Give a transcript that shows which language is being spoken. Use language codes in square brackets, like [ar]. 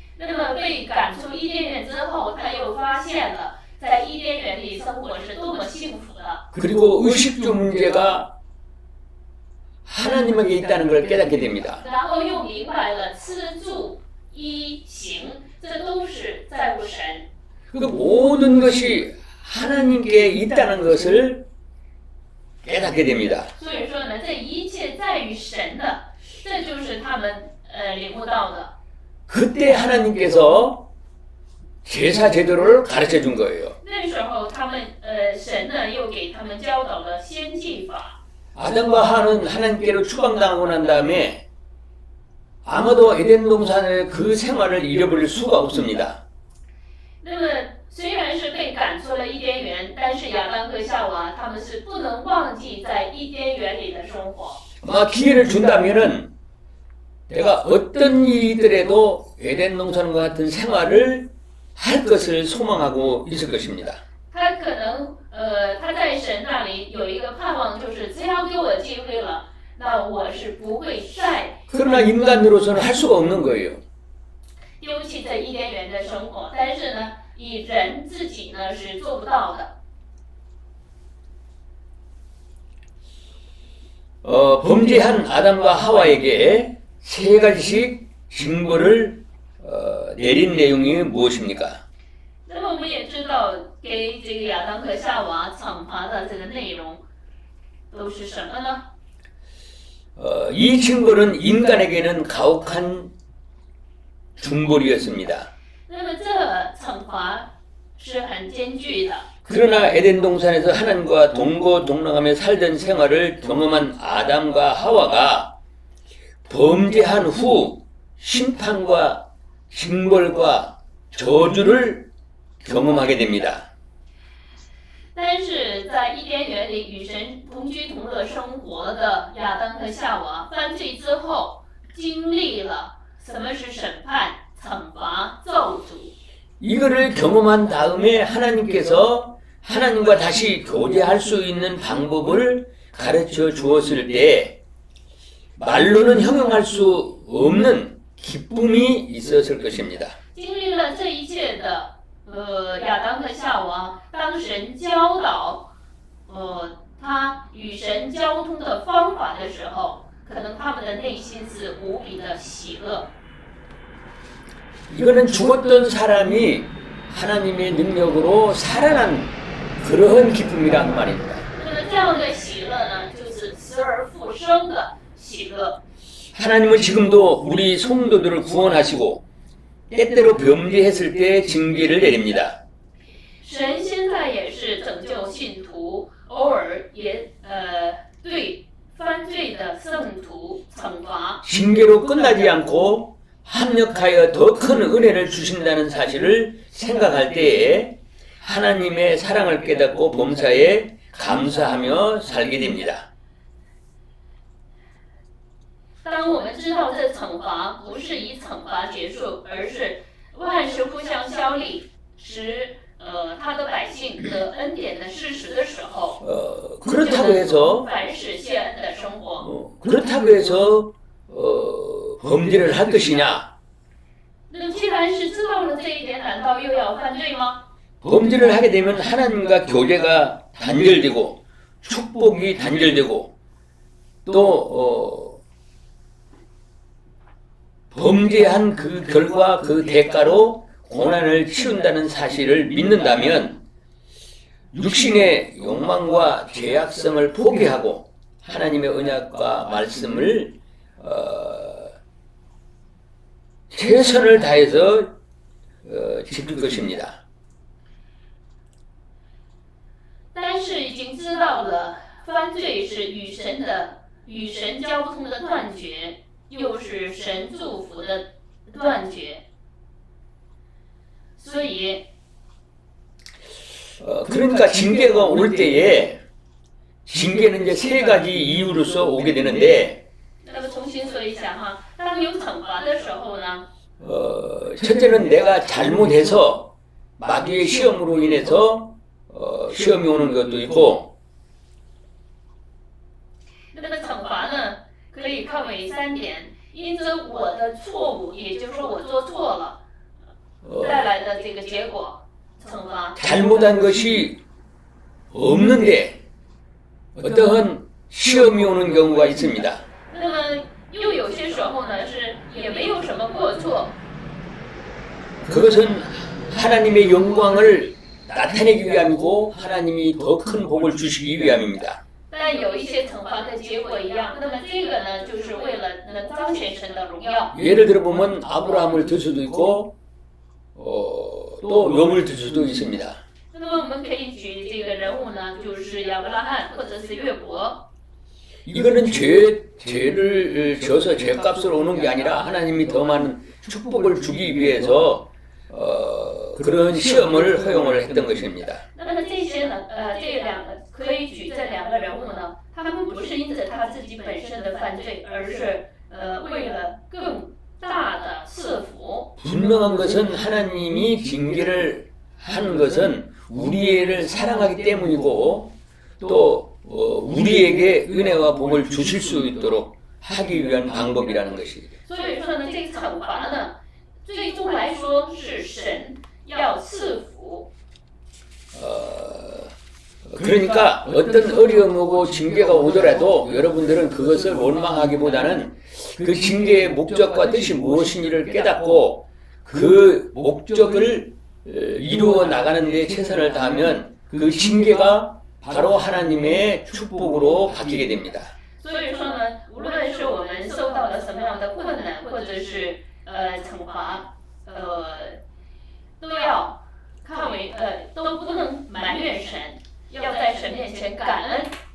[zh] 那么被赶出伊甸园之后，他又发现了在伊甸园里生活是多么幸福的。 [ko] 그리고 의식주 문제가 하나님에게 있다는 걸 깨닫게 됩니다. [zh] 然后又明白了吃住衣行，这都是在乎神。 [ko] 그 모든 것이 하나님께 있다는 것을 깨닫게 됩니다. [zh] 所以说呢，这一切在于神的，这就是他们领悟到的。 [ko] 그때 하나님께서 제사 제도를 가르쳐 준 거예요. [zh] 那时候他们神呢又给他们教导了先祭法。 [ko] 아담과 하와는 하나님께로 추방당하고 난 다음에 아마도 에덴 동산의 그 생활을 잃어버릴 수가 없습니다. [zh] 那么虽然是被赶出了伊甸园，但是亚当和夏娃他们是不能忘记在伊甸园里的生活。 [ko] 아마 기회를 준다면은 내가 어떤 일이더라도 에덴 동산과 같은 생활을 할 것을 소망하고 있을 것입니다. [zh] 他可能他在神那里有一个盼望，就是只要给我机会了，那我是不会再 [ko] 그러나 인간으로서는 할 수가 없는 거예요. [zh] 丢弃这伊甸园的生活。但是呢，以人自己呢是做不到的。 [ko] 범죄한 아담과 하와에게 세 가지씩 징벌을 내린 내용이 무엇입니까? [zh] 那么我们也知道，给这个亚当和夏娃惩罚的这个内容都是什么呢？ [ko] 이 징벌은 인간에게는 가혹한 중벌이었습니다. [zh] 那么这惩罚是很艰巨的。 [ko] 그러나 에덴 동산에서 하나님과 동거동락하며 살던 생활을 경험한 아담과 하와가 범죄한 후 심판과 징벌과 저주를 경험하게 됩니다. [zh] 但是在伊甸园里与神同居同乐生活的亚当和夏娃犯罪之后，经历了什么是审判、惩罚、咒诅。 [ko] 이거를 경험한 다음에 하나님께서 하나님과 다시 교제할 수 있는 방법을 가르쳐 주었을 때 말로는 형용할 수 없는 기쁨이 있었을 것입니다. [zh] 经历了这一切的亚当和夏娃，当神教导他与神交通的方法的时候，可能他们的内心是无比的喜乐。 [ko] 이거는 죽었던 사람이 하나님의 능력으로 살아난 그러한 기쁨이라는 말입니다. [zh] 那么这样的喜乐呢，就是死而复生的喜乐。 [ko] 하나님은 지금도 우리 성도들을 구원하시고 때때로 범죄했을 때 징계를 내립니다. [zh] 神现在也是拯救信徒，偶尔也对犯罪的圣徒惩罚。 [ko] 징계로 끝나지 않고 합력하여 더 큰 은혜를 주신다는 사실을 생각할 때에 하나님의 사랑을 깨닫고 범사에 감사하며 살게 됩니다. [zh] 当我们知道这惩罚不是以惩罚结束，而是万事互相效力，使他的百姓得恩典的事实的时候， [ko] 그렇다고 해서 [zh] 凡事谢恩的生活。 [ko] 그렇다고 해서 범죄를 할 것이냐? [zh] 那既然是知道了这一点，难道又要犯罪吗？ [ko] 범죄를 하게 되면 하나님과 교제가 단절되고 축복이 단절되고 또 범죄한 그 결과 그 대가로 고난을 치른다는 사실을 믿는다면 육신의 욕망과 죄악성을 포기하고 하나님의 언약과 말씀을 최선을 다해서 지킬 것입니다. [zh] 但是已经知道了犯罪是与神交通的断绝，又是神祝福的断绝，所以 [ko] 그러니까 징계가 올 때에 징계는 이제 세 가지 이유로서 오게 되는데 [zh] 那么重新说一下哈，当有惩罚的时候呢， [ko] 첫째는 내가 잘못해서 마귀의 시험으로 인해서 시험이 오는 것도 있고 [zh] 那么惩罚呢可以看为三点，因着我的错误，也就是说我做错了带来的这个结果惩罚。 [ko] 잘못한 것이 없는데 어떠한 시험이 오는 경우가 있습니다. [zh] 那么又有些时候呢是也没有什么过错， [ko] 그것은 하나님의 영광을 나타내기 위함이고 하나님이 더 큰 복을 주시기 위함입니다. [zh] 但有一些惩罚的结果一样。那么这个呢，就是为了能彰显神的荣耀。 [ko] 예를 들어 보면 아브라함을 들 수도 있고 또 욥을 들 수도 있습니다. [zh] 那么我们可以举这个人物呢，就是亚伯拉罕或者是约伯。 [ko] 이거는 죄를 져서 죄값을 오는 게 아니라 하나님이 더 많은 축복을 주기 위해서 그런 시험을 허용을 했던 것입니다. [zh] 那么这些呢，这两个可以举这两个人物呢，他们不是因着他自己本身的犯罪，而是为了更大的赐福。 [ko] 분명한 것은 하나님이 징계를 하는 것은 우리를 사랑하기 때문이고 또 우리에게 은혜와 복을 주실 수 있도록 하기 위한 방법이라는 것이죠. [zh] 所以说呢，这个惩罚呢，最终来说是神要赐福。 [ko] 그러니까 어떤 어려움이고 징계가 오더라도 여러분들은 그것을 원망하기보다는 그 징계의 목적과 뜻이 무엇인지를 깨닫고 그 목적을 이루어 나가는 데 최선을 다하면 그 징계가 바로 하나님의 축복으로 바뀌게 됩니다. [zh] 所以说呢，无论是我们受到了什么样的困难，或者是惩罚，都要看为都不能埋怨神，要在神面前感恩。